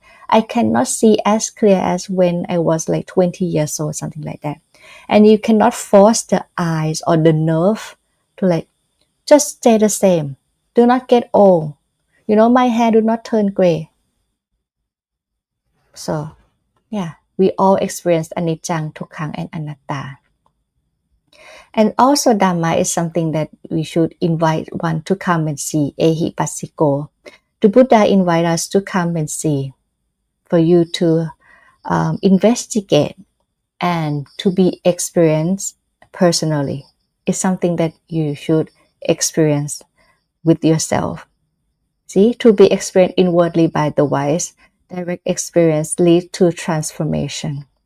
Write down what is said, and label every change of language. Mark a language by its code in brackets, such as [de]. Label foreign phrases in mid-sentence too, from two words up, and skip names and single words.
[en] I cannot see as clear as when I was like 20 years old, something like that. And you cannot force the eyes or the nerve to like, just stay the same. Do not get old. My hair do not turn gray. So, yeah, we all experience [pi] anicca, dukkha, [en] and anatta. And also Dhamma is something that we should invite one to come and see. [pi] Ehi passiko. [en] The Buddha invite us to come and see, for you to investigate and to be experienced personally. It's something that you should experience with yourself. See, to be experienced inwardly by the wise, direct experience leads to transformation.